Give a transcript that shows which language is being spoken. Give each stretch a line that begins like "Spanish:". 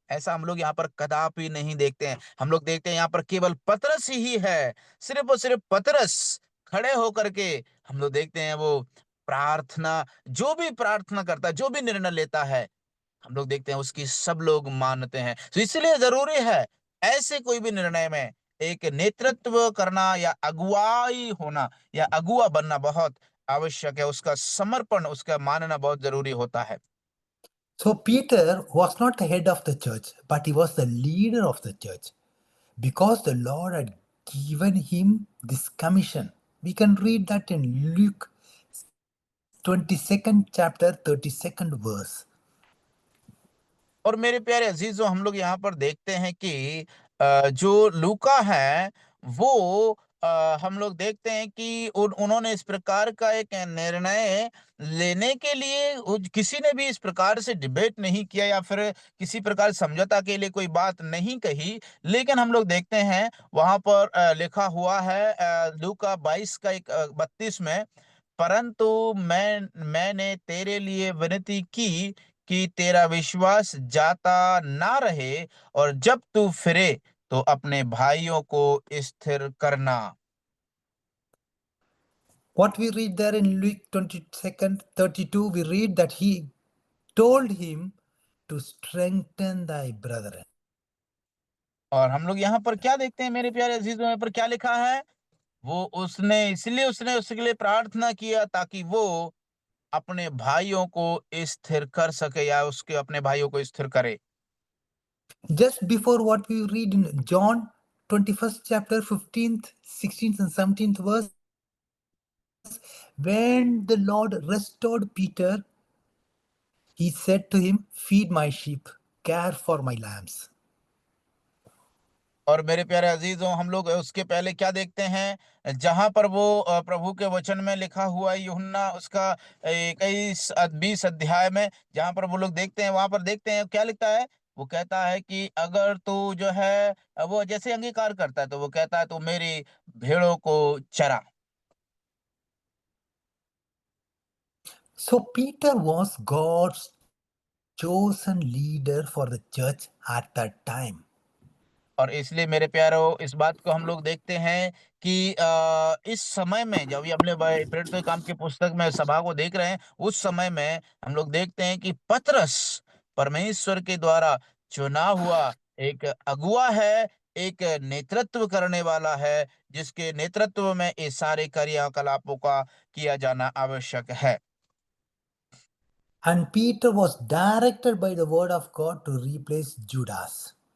Hindi: ऐसा हम लोग यहाँ पर कदापि नहीं देखते हैं। हम लोग देखते हैं यहाँ पर केवल पतरस ही है, सिर्फ और सिर्फ पतरस खड़े होकर के हम लोग देखते हैं वो प्रार्थना, जो भी प्रार्थना करता है, जो भी निर्णय लेता है, हम लोग देखते हैं उसकी सब लोग मानते हैं। तो इसलिए जरूरी है ऐसे कोई भी निर्णय में एक नेतृत्व करना या अगुवाई होना या अगुवा बनना बहुत आवश्यक है। उसका समर्पण, उसका मानना बहुत जरूरी होता है।
English: So Peter was not the head of the church, but he was the leader of the church because the Lord had given him this commission. We can read that in Luke 22nd chapter 32nd verse.
Hindi: और मेरे प्यारे अजीजों, हम लोग यहाँ पर देखते हैं कि जो लूका है वो हम लोग देखते हैं कि उन्होंने इस प्रकार का एक निर्णय लेने के लिए किसी ने भी इस प्रकार से डिबेट नहीं किया या फिर किसी प्रकार समझौता के लिए कोई बात नहीं कही। लेकिन हम लोग देखते हैं वहां पर लिखा हुआ है लूका 22 का 32 में, परंतु मैंने तेरे लिए विनती की कि तेरा विश्वास जाता ना रहे, और जब तू फिरे तो अपने भाइयों को स्थिर करना।
English: What we read there in Luke 22nd 32, we read that he told him to strengthen thy brethren.
Hindi: और हम लोग यहाँ पर क्या देखते हैं मेरे प्यारे अजीजों, यहाँ पर क्या लिखा है, वो उसने उसके लिए प्रार्थना किया ताकि वो अपने भाइयों को स्थिर कर सके या उसके अपने भाइयों को स्थिर करे।
English: Just before what we read in John 21st chapter 15th, 16th and 17th verse, when the Lord restored Peter, he said to him, feed my sheep, care for my lambs.
Hindi: और मेरे प्यारे अजीजों, हम लोग उसके पहले क्या देखते हैं, जहां पर वो प्रभु के वचन में लिखा हुआ है, यूहन्ना उसका 21-20 अध्याय में जहां पर वो लोग देखते हैं, वहां पर देखते हैं क्या लिखता है। वो कहता है कि अगर तू जो है वो जैसे अंगीकार करता है तो वो कहता है तू मेरी भेड़ों को चरा।
English: So Peter was God's chosen leader for the church at that time.
Hindi: और इसलिए मेरे प्यारो, इस बात को हम लोग देखते हैं कि इस समय में जब ये अपने प्रेरितों के काम की पुस्तक में सभा को देख रहे हैं, उस समय में हम लोग देखते हैं कि पतरस परमेश्वर के द्वारा चुना हुआ एक अगुवा है, एक नेतृत्व करने वाला है, जिसके नेतृत्व में इस सारे क्रियाकलापों का किया जाना आवश्यक है।
English: And Peter was directed by the word of God to replace Judas.